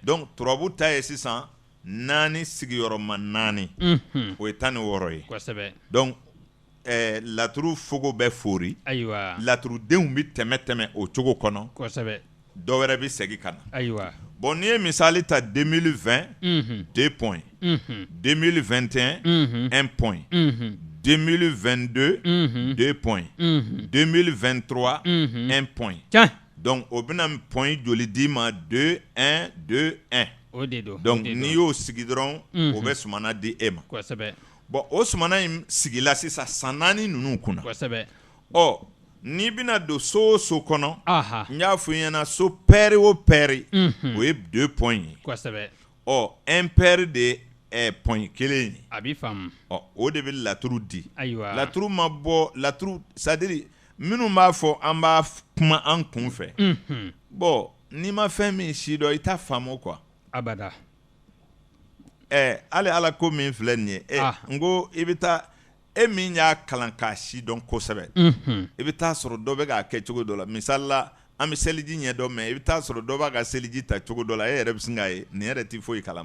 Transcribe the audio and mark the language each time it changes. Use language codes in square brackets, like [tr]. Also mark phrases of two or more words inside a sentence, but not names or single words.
[bm] donc turabu ta ye sisan 4 sigiyɔrɔma 4 o ye 16 ye kosɛbɛ donc laturu fogo bɛ fori ayiwa laturudenw bɛ tɛmɛ o cogo kɔnɔ kosɛbɛ dɔ wɛrɛ bɛ segin ka na ayiwa bon n'i ye misali ta 2020 2 points 2021 1 point 2022 2 points 2023 1 point donc o bɛna point joli d'i ma 2 1 2 1 o de don donc n'i y'o sigi dɔrɔn o bɛ sumana di e ma kosɛbɛ bon o sumana in sigila sisan san 4 ninnu kunna kosɛbɛ n'i bɛna don so o so kɔnɔ n y'a fɔ i ɲɛna so pɛri o pɛri o ye 2 points ye kosɛbɛ impair de point kelen a b'i faamu o de bɛ laturu di ayiwa laturu ma bɔ laturu c'est-à-dire minnu b'a fɔ an b'a kuma an kun fɛ bon n'i ma fɛn min si dɔn i t'a faamu quoi abada hali ala ko min filɛ nin ye n ko i bɛ taa e min y'a kalan k'a si dɔn kosɛbɛ i bɛ taa sɔrɔ dɔ bɛ k'a kɛ cogo dɔ la misali la an bɛ seliji ɲɛ dɔn mɛ i bɛ taa sɔrɔ dɔ b'a ka seliji ta cogo dɔ la e yɛrɛ bɛ sin k'a ye nin yɛrɛ tɛ foyi kalama